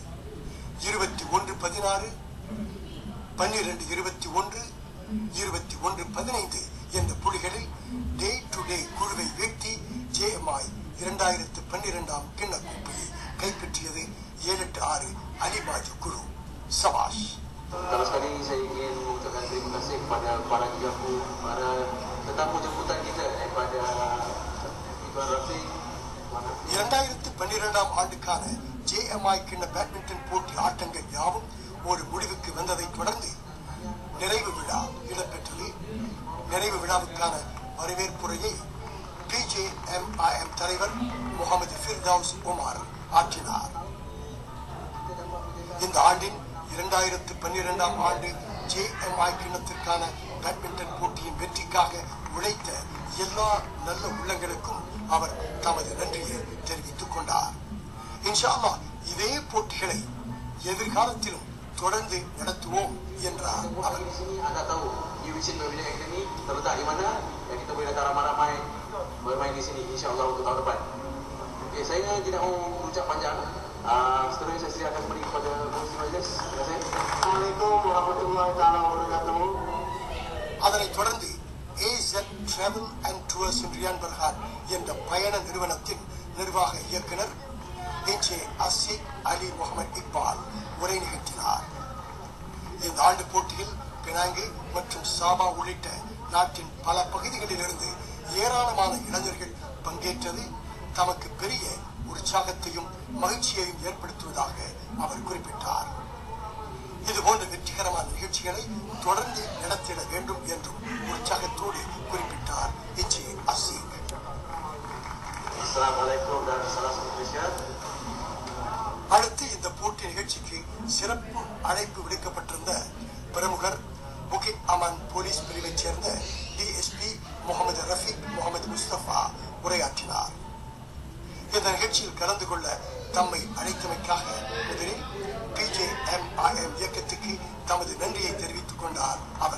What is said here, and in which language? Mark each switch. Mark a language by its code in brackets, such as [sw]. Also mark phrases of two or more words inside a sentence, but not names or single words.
[ta] 21-16, 12-21, 21-15 என்ற புள்ளிகளில் டே டு டே குழுவை வீழ்த்தி JMI 2012ஆம் கிண்ண கோப்பையை கைப்பற்றியது 7-6 அலி மாஜு குழு. சபாஷ். [ms] Kalau sekali ini saya ingin mengucapkan terima kasih kepada para jugaku, para tetamu jemputan kita daripada Ivan Rafiq. [ta] 2012ஆம் ஆண்டுக்கான JMI கிண்ண பேட்மிண்டன் போட்டி ஆட்டங்கள் யாவும் ஒரு முடிவுக்கு வந்ததை தொடர்ந்து நிறைவு விழா இடம்பெற்றது. நிறைவு விழாவுக்கான வரவேற்புரையை PJMIM தலைவர் முகமது ஃபிர்தௌஸ் உமர் ஆற்றினார். இந்த ஆண்டின் 2012ஆம் ஆண்டு JMI கிண்ணத்திற்கான பேட்மிண்டன் போட்டியின் வெற்றிக்காக உழைத்த எல்லா நல்ல உள்ளங்களுக்கும் அவர் தமது நன்றியை தெரிவித்துக் கொண்டார். [ar] إن شاء الله [ta] இதே போட்டிகளை எதிர்காலத்திலும் தொடர்ந்து நடத்துவோம் என்றார் அவர். [ms] Anda tahu UWC Mobile Academy terletak di mana dan kita boleh datang ramai-ramai bermain di sini insya-Allah untuk tahun depan. Okey, saya tidak mau berucap panjang. Seterusnya saya silakan kembali kepada Pengerusi Majlis. Terima kasih. [ar] السلام عليكم ورحمة الله تعالى وبركاته. [ta] அதனைத் தொடர்ந்து AZ Travel and Tours ரியான் பர்ஹான் என்ற பயண நிறுவனத்தின் நிர்வாக இயக்குனர் அசீக் அலி முகமது இக்பால் உரை நிகழ்த்தினார். இந்த ஆண்டு போட்டியில் பினாங்கு மற்றும் சாபா உள்ளிட்ட நாட்டின் பல பகுதிகளிலிருந்து ஏராளமான இளைஞர்கள் பங்கேற்றது தமக்கு பெரிய உற்சாகத்தையும் மகிழ்ச்சியையும் ஏற்படுத்துவதாக அவர் குறிப்பிட்டார். இதுபோன்ற வெற்றிகரமான நிகழ்ச்சிகளை தொடர்ந்து நடத்திட வேண்டும் என்றும் உற்சாகத்தோடு குறிப்பிட்டார் அசீக். [ms] Assalamualaikum dan salam Malaysia. [ta] அடுத்து இந்த போட்டி நிகழ்ச்சிக்கு சிறப்பு அழைப்பு விடுக்கப்பட்டிருந்த பிரமுகர் புகிட் அமான் போலீஸ் பிரிவைச் சேர்ந்த டிஎஸ்பி முகமது ரஃபீக் முகமது முஸ்தபா உரையாற்றினார். இந்த நிகழ்ச்சியில் கலந்து கொள்ள தம்மை அழைத்தமைக்காக முதலில் PJMIM இயக்கத்துக்கு தமது நன்றியை தெரிவித்துக் கொண்டார் அவர்.